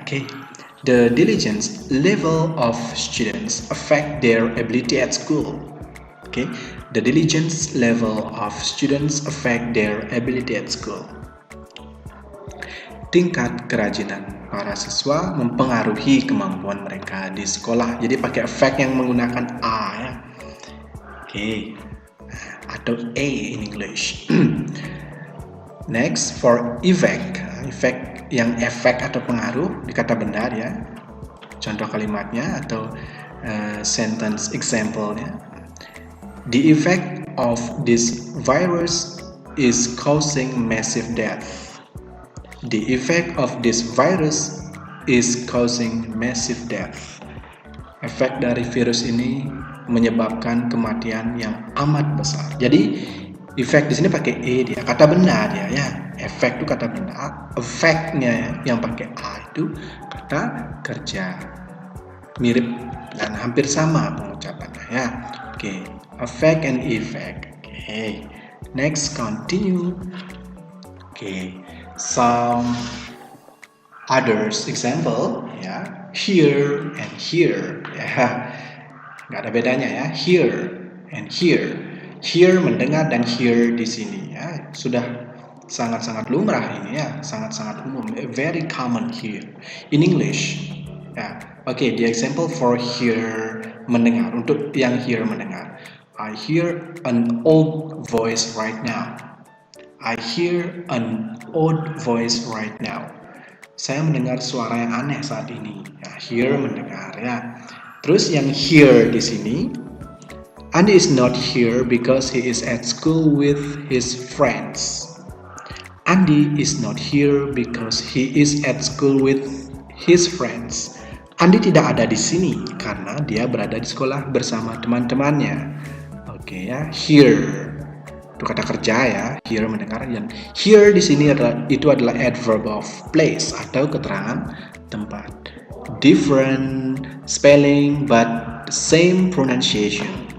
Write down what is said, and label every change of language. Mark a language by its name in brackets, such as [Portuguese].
[English] Okay, the diligence level of students affect their ability at school. Okay, the diligence level of students affect their ability at school. [Indonesian] Tingkat kerajinan para siswa mempengaruhi kemampuan mereka di sekolah. Jadi pakai effect yang menggunakan A ya. Okay, atau A [English] in English. Next, for effect [Indonesian] yang efek atau pengaruh di kata benda ya. Contoh kalimatnya atau [English] sentence example- [Indonesian] nya. [English] The effect of this virus is causing massive death. The effect of this virus is causing massive death. [Indonesian] Efek dari virus ini menyebabkan kematian yang amat besar. Jadi efek di sini pakai E dia, kata benda dia ya. Efek itu kata benda, efeknya yang pakai A itu kata kerja. Mirip dan hampir sama pengucapannya ya. [English] Oke, effect and effect. Oke. Next, continue. Oke, some others example ya. Here and here [Indonesian] ya. Nggak ada bedanya ya. [English] Here and here. [Indonesian] Here mendengar dan hear di sini ya. Sudah sangat-sangat lumrah ini ya, sangat-sangat umum, [English] very common here in English [Indonesian] ya. [English] Okay, the example for hear [Indonesian] mendengar, untuk yang [English] hear mendengar. I hear an old voice right now. I hear an old voice right now. [Indonesian] Saya mendengar suara yang aneh saat ini ya, hear mendengar ya. Terus yang [English] hear di sini, Andy is not here because he is at school with his friends. Andy is not here because he is at school with his friends. [Indonesian] Andi tidak ada di sini karena dia berada di sekolah bersama teman-temannya. Oke ya, here itu kata kerja ya, here mendengar, dan here di sini adalah [English] adverb of place [Indonesian] atau keterangan tempat. [English] Different spelling but same pronunciation.